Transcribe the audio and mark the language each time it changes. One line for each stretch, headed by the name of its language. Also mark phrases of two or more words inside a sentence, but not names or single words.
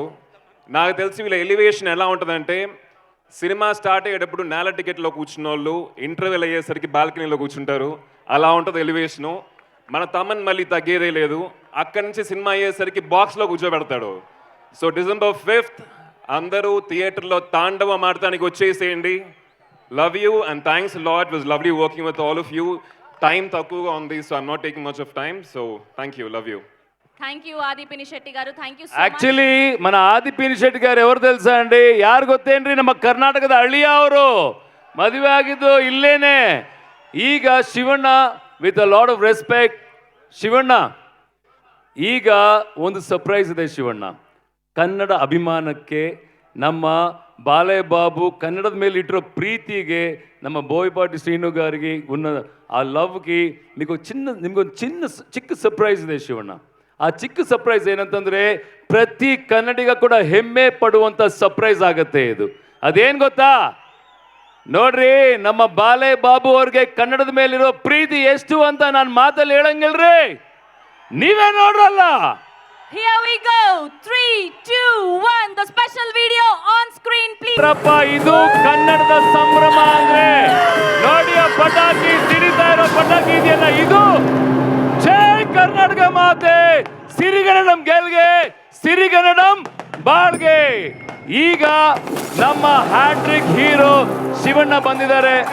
Telugu: నాకు తెలిసి వీళ్ళ ఎలివేషన్ ఎలా ఉంటుందంటే, సినిమా స్టార్ట్ అయ్యేటప్పుడు నేల టికెట్లో కూర్చున్న వాళ్ళు ఇంటర్వెల్ అయ్యేసరికి బాల్కనీలో కూర్చుంటారు. అలా ఉంటుంది ఎలివేషను. మన తమ్మని మళ్ళీ తగ్గేదే లేదు. అక్కడి నుంచి సినిమా అయ్యేసరికి బాక్స్లో కూర్చోబెడతాడు. సో December 5th అందరూ థియేటర్లో తాండవం ఆడటానికి వచ్చేసేయండి.
English: Love you and thanks lot. Was lovely working with all of you.
Telugu: టైం తక్కువగా ఉంది,
English: so I'm not taking much of time. So thank you, love you. Thank you Aadi Pinishetty garu, thank you so much.
Telugu: ಆಕ್ಚುಲಿ మన ಆದಿ ಪಿನಿಶೆಟ್ಟಿ గారు ఎవరు తెలుసಾ అండి?
Kannada: ಯಾರು ಗೊತ್ತೇನ್ರಿ? ನಮ್ಮ ಕರ್ನಾಟಕದ ಹಳ್ಳಿಯ ಅವರು. ಮದುವೆ ಆಗಿದ್ದು ಇಲ್ಲೇನೆ. ಈಗ ಶಿವಣ್ಣ,
English: with a lot of respect,
Kannada: ಶಿವಣ್ಣ ಈಗ ಒಂದು ಸರ್ಪ್ರೈಸ್ ಇದೆ. ಶಿವಣ್ಣ ಕನ್ನಡ ಅಭಿಮಾನಕ್ಕೆ, ನಮ್ಮ ಬಾಲಯ್ಯ ಬಾಬು ಕನ್ನಡದ ಮೇಲೆ ಇಟ್ಟಿರೋ ಪ್ರೀತಿಗೆ, ನಮ್ಮ ಬೋಯಪಾಟಿ ಶ್ರೀನು
Telugu: గారికి ఉన్న ఆ లవ్కి
Kannada: నిమಗೊಂದು ಚಿಕ್ಕ ಸರ್ಪ್ರೈಸ್ ಇದೆ ಶಿವಣ್ಣ. ಆ ಚಿಕ್ಕ ಸರ್ಪ್ರೈಸ್ ಏನಂತಂದ್ರೆ ಪ್ರತಿ ಕನ್ನಡಿಗ ಕೂಡ ಹೆಮ್ಮೆ ಪಡುವಂತ ಸರ್ಪ್ರೈಸ್ ಆಗತ್ತೆ ಇದು. ಅದೇನ್ ಗೊತ್ತಾ? ನೋಡ್ರಿ, ನಮ್ಮ ಬಾಲಯ್ಯ ಬಾಬು ಅವ್ರಿಗೆ ಕನ್ನಡದ ಮೇಲಿರೋ ಪ್ರೀತಿ ಎಷ್ಟು ಅಂತ ನಾನು ಮಾತಲ್ಲಿ ಹೇಳಂಗಿಲ್ರಿ, ನೀವೇ ನೋಡ್ರಲ್ಲ.
English: Here we go. 3, 2, 1. The special video on screen, please.
Kannada: ಇದು ಕನ್ನಡದ ಸಂಭ್ರಮ ಅಂದ್ರೆ ನೋಡಿ, ಆ ಪಟಾಕಿ ಸಿಡಿತಾ ಇರೋ ಪಟಾಕಿ ಇದೆಯಲ್ಲ, ಇದು ಜೈ ಕರ್ನಾಟಕ ಮಾತೆ, ಸಿರಿಗನ್ನಡಂ ಗೆಲ್ಗೆ, ಸಿರಿಗನ್ನಡಂ ಬಾಳ್ಗೆ. ಈಗ ನಮ್ಮ ಹ್ಯಾಟ್ರಿಕ್ ಹೀರೋ ಶಿವಣ್ಣ ಬಂದಿದ್ದಾರೆ.